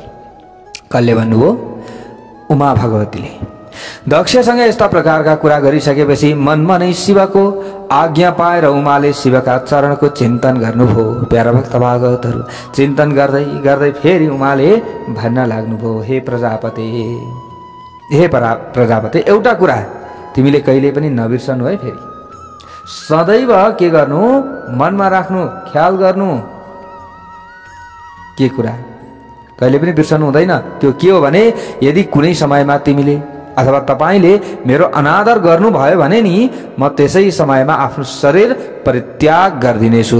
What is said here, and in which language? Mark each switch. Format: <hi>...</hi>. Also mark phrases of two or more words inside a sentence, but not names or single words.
<ne>कसले भन्नुभयो? उमा भगवतीले। दक्षसँग यस्ता प्रकारका कुरा गरिसकेपछि मनमा नै शिवको आज्ञा पाएर उमाले शिवका चरणको चिन्तन गर्नुभयो। प्यारा भक्त भागवतहरू, चिन्तन गर्दै गर्दै फेरि उमाले भन्न लाग्नुभयो, हे प्रजापते, हे प्रजापते, एउटा कुरा तिमीले कहिले पनि नबिर्सनु है। फेरि सदैव के गर्नु? मनमा राख्नु, ख्याल गर्नु। के कुरा? कहिले पनि बिर्सनु हुँदैन। त्यो के हो भने यदि कुनै समयमा तिमीले अथवा तपाईले मेरो अनादर गर्नुभयो भने नि म त्यसै समयमा आफ्नो शरीर परित्याग गरिदिनेछु।</ne>